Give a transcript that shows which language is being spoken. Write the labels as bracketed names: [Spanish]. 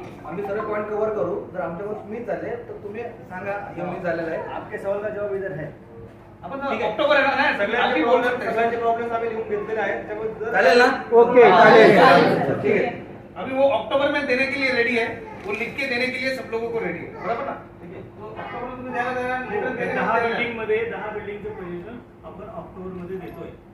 [Marathi] आम्ही सर्व point cover करू. जर आमच्याकडून मिस झाले तर तुम्ही सांगा हे मिस झालेलं आहे. [Hindi] आपके सवाल का जवाब इधर है। [Marathi] आपण ऑक्टोबर आहे ना सगळ्यांचे प्रॉब्लेम्स आम्ही लिहून घेतलेले आहेत, त्यामुळे जर चालेल ना? ओके चालेल। [Hindi] ठीक है. अभी वो अक्टूबर में देने के लिए रेडी है, वो लिख के देने के लिए सब लोगों को रेडी है, बराबर ना? ठीक है, तो अक्टूबर में [Marathi] तुम्ही द्यायला द्या, [Hindi] लेटर देने [Marathi] 10 बिल्डिंगमध्ये 10 बिल्डिंगचं पोझिशन आपण ऑक्टोबरमध्ये देतोय।